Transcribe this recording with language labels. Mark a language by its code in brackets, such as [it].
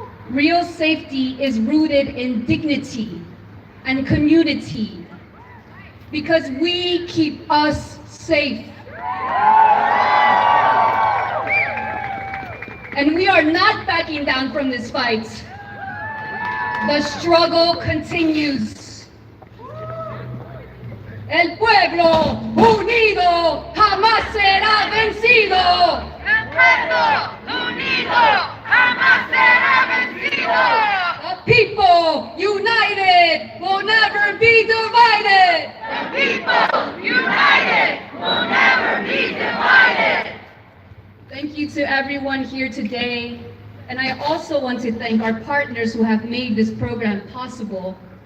[en] Real safety is rooted in dignity and community, because we keep us safe. And we are not backing down from this fight. The struggle continues. [es] El pueblo unido jamás será vencido. El pueblo unido jamás será vencido. [en] The people united will never be divided. The people united will never be divided. Thank you to everyone here today. And I also want to thank our partners who have made this program possible.